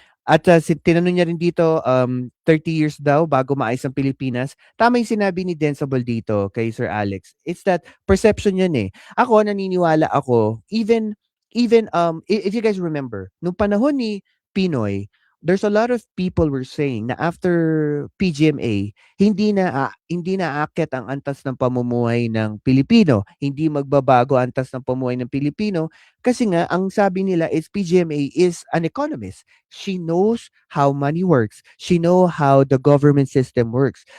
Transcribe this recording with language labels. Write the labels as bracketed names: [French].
[Filipino] At tinanong niya rin dito, 30 years daw bago maayos ang Pilipinas. Tama yung sinabi ni Densable dito kay Sir Alex. [English] It's that perception [Filipino] yan Ako, naniniwala ako, [English] even if you guys remember, [Filipino] nung panahon ni Pinoy, [English] there's a lot of people were saying [Filipino] na [English] after [Filipino] PGMA, hindi na aakyat ang antas ng pamumuhay ng Pilipino. Hindi magbabago ang antas ng pamumuhay ng Pilipino kasi nga ang sabi nila is PGMA [English] is an economist. She knows how money works. She knows how the government system works.